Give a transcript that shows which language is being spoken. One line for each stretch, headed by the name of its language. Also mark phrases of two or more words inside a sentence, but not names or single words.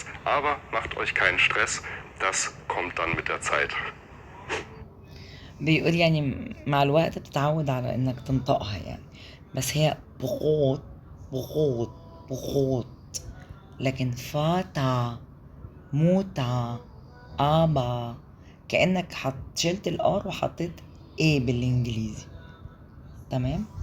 German: Aber macht euch keinen Stress, das kommt dann mit der Zeit.
Arabic: بيقول يعني مع الوقت بتتعود على انك تنطقها يعني، بس هي بغوت، لكن
German: Vater Mutter aber
Arabic: كأنك شلت الار وحطيت ايه بالانجليزي، تمام.